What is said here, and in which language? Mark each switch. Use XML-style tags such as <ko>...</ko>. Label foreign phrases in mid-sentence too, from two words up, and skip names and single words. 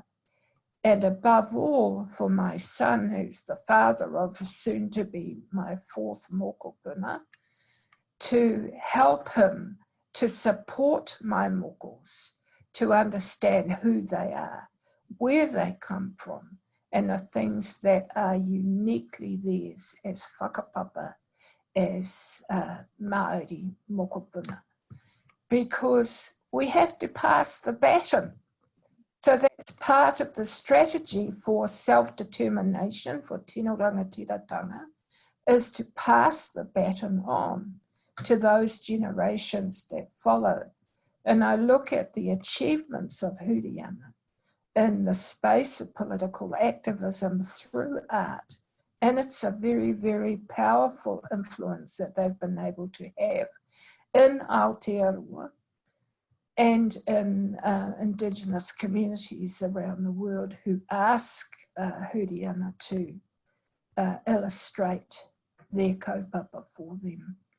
<en>And above all, for my son, who's the father of soon to be my fourth mokopuna, to help him to support my mokos, to understand who they are, where they come from, and the things that are uniquely theirs as whakapapa, as Māori mokopuna. Because we have to pass the baton. So that's part of the strategy for self-determination, for</en> <mi>tino rangatiratanga,</mi> <en>is to pass the baton on to those generations that follow. And I look at the achievements of Huriana in the space of political activism through art. And it's a very, very powerful influence that they've been able to have in Aotearoa and in Indigenous communities around the world who ask Huriana to illustrate their kaupapa for them.</en>